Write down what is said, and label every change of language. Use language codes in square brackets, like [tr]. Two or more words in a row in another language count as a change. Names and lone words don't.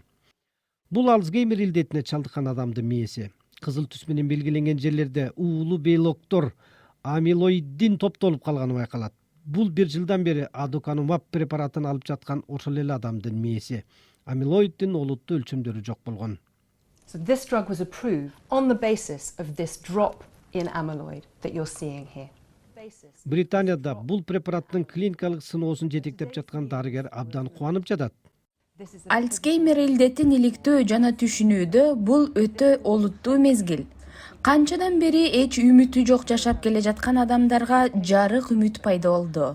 [ky] Бул Альцгеймер илдетине чалдыккан адамдын мээси. Кызыл түс менен белгиленген жерлерде уулуу белоктор, амилоиддин топтолуп калганы байкалат. Бул 1 жылдан бери адуканумаб препаратын алып жаткан ошол эле адамдын мээси. Амилоиддин олуттуу өлчөмдөрү жок болгон. [en] So this drug was approved on the basis of this drop in amyloid that you're seeing here. [ky] Британияда бул препараттын клиникалык сыноосун жетектеп жаткан дарыгер абдан кубанып жатат. Альцгеймер илдетин иликтөө жана түшүнүүдө бул өтө олуттуу мезгил. Канчадан бери эч үмүтү жок жашап келе жаткан адамдарга жарык үмүт пайда болду.